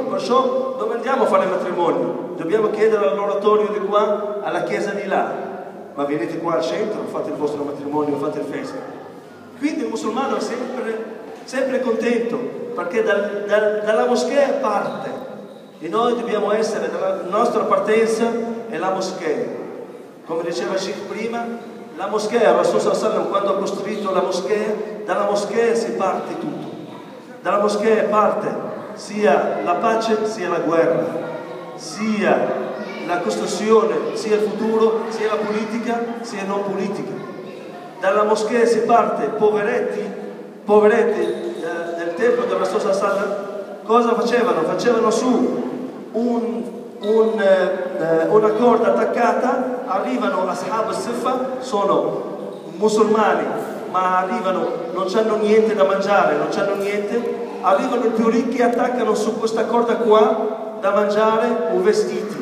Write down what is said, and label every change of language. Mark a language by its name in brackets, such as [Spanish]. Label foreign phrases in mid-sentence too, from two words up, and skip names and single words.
[Italian] Perciò dove andiamo a fare il matrimonio? Dobbiamo chiedere all'oratorio di qua, alla chiesa di là, ma venite qua al centro, fate il vostro matrimonio, fate il festa. Quindi il musulmano è sempre contento, perché dalla moschea parte, e noi dobbiamo essere, la nostra partenza è la moschea. Come diceva Sheikh prima, la moschea, Rasul [Arabic] صلى الله عليه وسلم [Italian] quando ha costruito la moschea, dalla moschea si parte tutto. Dalla moschea parte sia la pace sia la guerra, sia la costruzione, sia il futuro, sia la politica, sia non politica. Dalla moschea si parte, poveretti del tempo della Rasul [Arabic] صلى الله عليه وسلم, [Italian] cosa facevano? Facevano su una corda attaccata, arrivano [Arabic] أصحاب الصفة, [Italian] sono musulmani, ma arrivano, non hanno niente da mangiare, non hanno niente, arrivano i più ricchi e attaccano su questa corda qua da mangiare o vestiti.